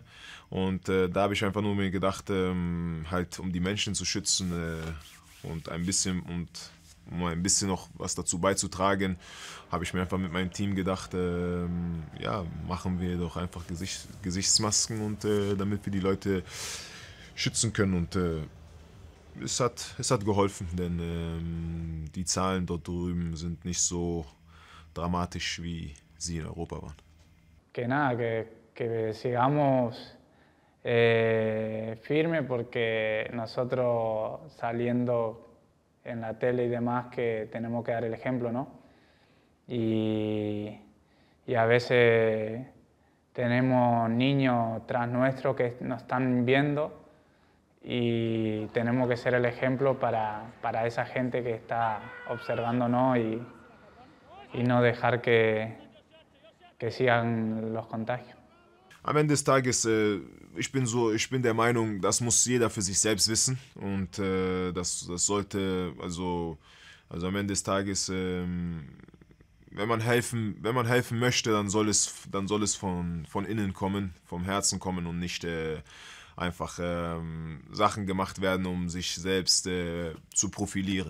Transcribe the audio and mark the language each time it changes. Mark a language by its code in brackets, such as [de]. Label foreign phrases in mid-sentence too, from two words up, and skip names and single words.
[de] Und da habe ich einfach nur mir gedacht, halt um die Menschen zu schützen und um ein bisschen noch was dazu beizutragen, habe ich mir einfach mit meinem Team gedacht, ja, machen wir doch einfach Gesichtsmasken und damit wir die Leute schützen können. Und es hat geholfen, denn die Zahlen dort drüben sind nicht so dramatisch, wie sie in Europa waren. [es] Que nada, que sigamos firme porque nosotros saliendo en la tele y demás que tenemos que dar el ejemplo, ¿no? Y a veces tenemos niños tras nuestro que nos están viendo y tenemos que ser el ejemplo para esa gente que está observándonos y no dejar que sigan los contagios. [de] Am Ende des Tages, ich bin der Meinung, das muss jeder für sich selbst wissen und das sollte, also am Ende des Tages, wenn man helfen möchte, dann soll es von innen kommen, vom Herzen kommen und nicht einfach Sachen gemacht werden, um sich selbst zu profilieren.